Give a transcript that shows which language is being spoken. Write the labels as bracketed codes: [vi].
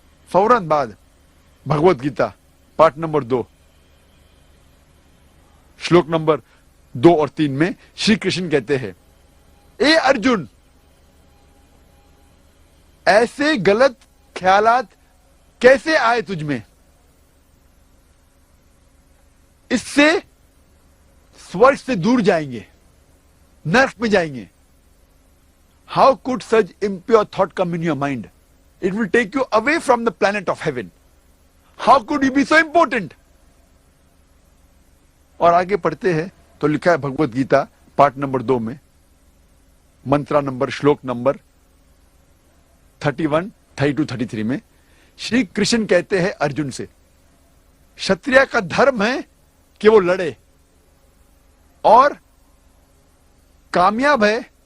[ur] فوراً بعد Bhagavad Gita part number 2 شلوک number 2 اور 3 میں شری کرشن کہتے ہیں اے ارجن، ایسے غلط خیالات کیسے آئے تجھ میں؟ اس سے سورگ سے دور جائیں گے، نرک میں جائیں گے. How [en] could such impure thought come in your mind? It will take you away from the planet of heaven. How could you be so important? [ur] اور آگے پڑھتے ہیں تو لکھا ہے بھگوت گیتا پارٹ نمبر 2 میں منترا نمبر شلوک نمبر 31, 32, 33 میں شری کرشن کہتے ہیں ارجن سے شتریہ کا دھرم ہے کہ وہ لڑے، اور کامیاب ہے